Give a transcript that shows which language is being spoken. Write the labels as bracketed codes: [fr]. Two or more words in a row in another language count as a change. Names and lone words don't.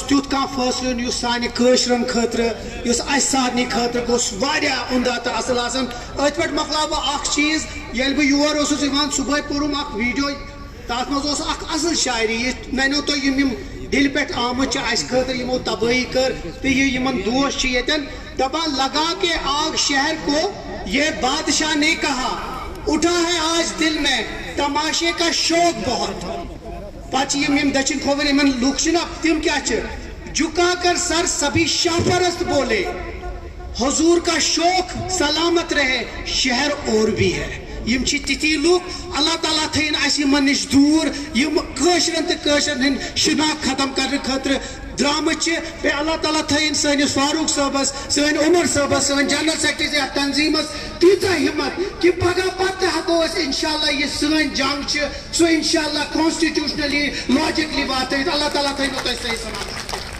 [ks] تیُتھ کانٛہہ فٲصلہٕ یُس سانہِ کٲشرٮ۪ن خٲطرٕ یُس اَسہِ سارنٕے خٲطرٕ گوٚژھ واریاہ عمدہ تہٕ اصل آسان أتھۍ پٮ۪ٹھ مۄکلاو بہٕ اکھ چیٖز ییٚلہِ بہٕ یور اوسُس یِوان صُبحٲے پوٚرُم اکھ ویٖڈیو تتھ منٛز اوس اکھ اصل شاعری یہِ مینو تۄہہِ یِم دِلہِ پٮ۪ٹھ آمٕتۍ چھِ اَسہِ خٲطرٕ یِمو تبٲہی کٔر تہٕ یہِ یِمن دوس چھِ ییٚتٮ۪ن دپان [ur] لگا کے آگ شہر کو یہ بادشاہ نے کہا اٹھا ہے آج دل میں تماشے کا شوق [ks] بہت پچھے یم دچن کھوور یمن لوک چھنا تم کیا چھ [ur] جھکا کر سر سبھی شاہ پرست بولے حضور کا شوق سلامت رہے شہر اور بھی ہے [ks] یم چھ تتی لوک اللہ تعالیٰ تھین اس یمن نش دور یم کٲشرن تہ کٲشرن ہند شناخت ختم کرنے خاطر درامت چھ بے اللہ تعالیٰ تھین سٲنِس فاروق صٲبس سٲنۍ عمر صٲبس سٲنۍ [en] general secretary [ks] یتھ تنظیمس تیٖژاہ ہمت کہ پگہ پتہٕ ہٮ۪کو أسۍ انشاءاللہ یہ سٲنۍ جنگ چھِ سُہ انشاءاللہ [en] constitutionally logically [ks] واتنٲیِتھ اللہ تعالیٰ تھٲینو تۄہہِ صحیح سلامت